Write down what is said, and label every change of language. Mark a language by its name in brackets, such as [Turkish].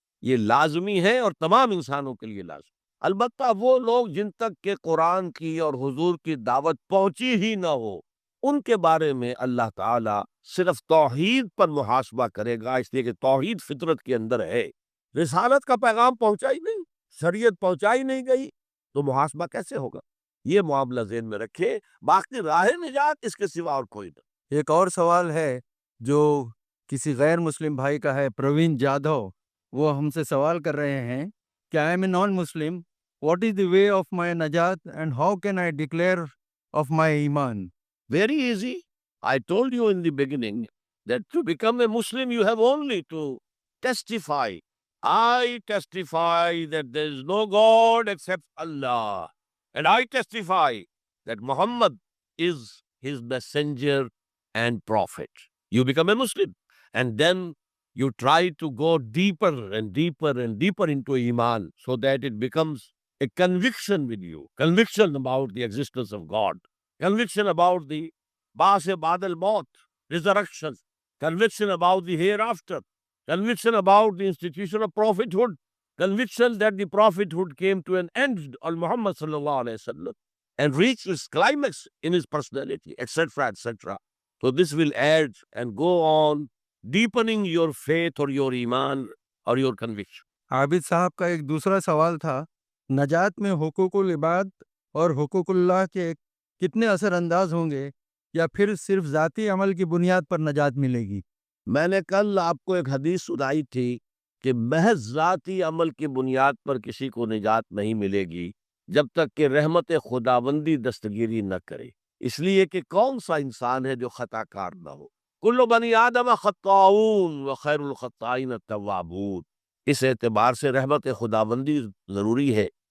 [Urdu] یہ لازمی ہے اور تمام انسانوں کے لیے لازمی۔ البتہ وہ لوگ جن تک کہ قرآن کی اور حضور کی دعوت پہنچی ہی نہ ہو، ان کے بارے میں اللہ تعالیٰ صرف توحید پر محاسبہ کرے گا، اس لیے کہ توحید فطرت کے اندر ہے۔ رسالت کا پیغام پہنچا ہی نہیں، شریعت پہنچائی نہیں گئی، تو محاسبہ کیسے ہوگا؟ یہ معاملہ ذہن میں رکھے، باقی راہ نجات اس کے سوا اور کوئی نہیں۔ ایک اور سوال ہے جو کسی غیر مسلم بھائی کا ہے، پروین جادھو، وہ ہم سے سوال کر رہے ہیں کہ [English] I am a non Muslim, what is the way of my نجات and how can I declare of my ایمان؟ Very easy. I told you in the beginning that to become a Muslim, you have only to testify. I testify that there is no God except Allah. And I testify that Muhammad is his messenger and prophet. You become a Muslim. And then you try to go deeper and deeper and deeper into Iman so that it becomes a conviction with you. Conviction about the existence of God. Conviction about the Ba'as Ba'd al-Maut, resurrection. Conviction about the hereafter. Conviction about the institution of prophethood. Conviction that the prophethood came to an end on Muhammad sallallahu alaihi wasallam and reached its climax in his personality, etc., etc. So this will add and go on deepening your faith or your iman or your conviction. [Urdu] عابد صاحب کا ایک دوسرا سوال تھا، نجات میں حقوق العباد اور حقوق اللہ کے کتنے اثر انداز ہوں گے، یا پھر صرف ذاتی عمل کی بنیاد پر نجات ملے گی؟ میں نے کل آپ کو ایک حدیث سنائی تھی کہ محض ذاتی عمل کی بنیاد پر کسی کو نجات نہیں ملے گی جب تک کہ رحمت خداوندی دستگیری نہ کرے، اس لیے کہ کون سا انسان ہے جو خطا کار نہ ہو؟ [Arabic] کل بنی آدم خطاؤون وخیر الخطائین التوابون۔ [Urdu] اس اعتبار سے رحمت خداوندی ضروری ہے،